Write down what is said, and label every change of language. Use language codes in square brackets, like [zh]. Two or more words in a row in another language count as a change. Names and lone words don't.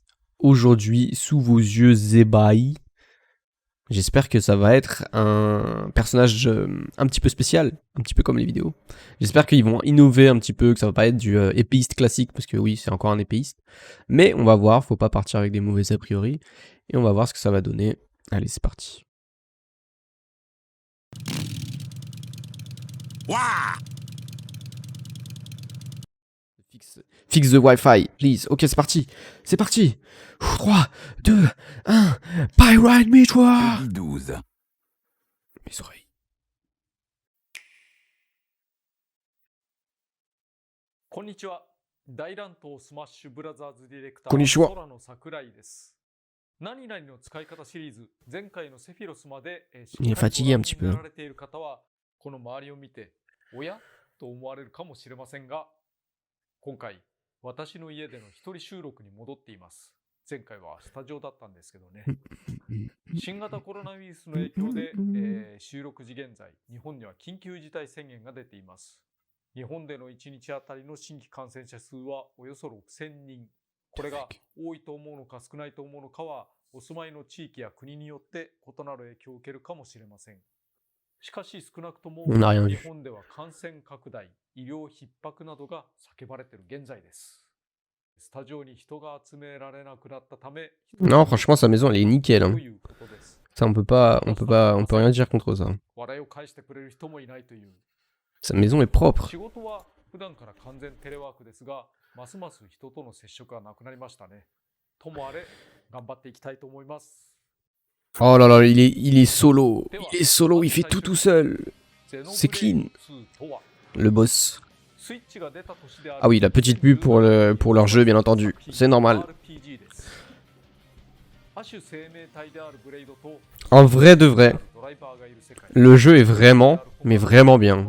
[fr] Aujourd'hui, sous vos yeux ébahis. J'espère que ça va être un personnage un petit peu spécial, un petit peu comme les vidéos. J'espère qu'ils vont innover un petit peu, que ça va pas être du épéiste classique, parce que oui, c'est encore un épéiste. Mais on va voir, faut pas partir avec des mauvais a priori. Et on va voir ce que ça va donner. Allez, c'est parti. [en] Fix the Wi-Fi, please. [fr] Ok, c'est parti. C'est parti. 3, 2, 1. Pyrite Mythra. 12. Mes oreilles. [ja] Konnichiwa. 大乱闘スマッシュブラザーズディレクター Konnichiwa. 空の桜井です。何々の使い方シリーズ前回のセフィロスまで [fr] Il est fatigué un petit peu. [ja] やられている方はこの周りを見ておやと思われるかもしれませんが、今回私の家での一人収録に戻っています。前回はスタジオだったんですけどね。新型コロナウイルスの影響で、収録時現在日本には緊急事態宣言が出ています。日本での1日あたりの新規感染者数はおよそ6000人。これが多いと思うのか少ないと思うのかはお住まいの地域や国によって異なる影響を受けるかもしれません。しかし少なくとも日本では感染拡大、医療逼迫などが叫ばれている現在です。スタジオに人が集められなくなったため。 [fr] Non, franchement, sa maison, elle est nickel. Hein. Ça, on peut rien dire contre ça. Sa maison est propre. [ja] 仕事は普段から完全テレワークですが、ますます人との接触がなくなりましたね。ともあれ、頑張っていきたいと思います。 [fr] Oh là là, il est solo. Il est solo, il fait tout seul. C'est clean. Le boss. Ah oui, la petite pub pour leur jeu, bien entendu. C'est normal. En vrai de vrai, le jeu est vraiment, mais vraiment bien.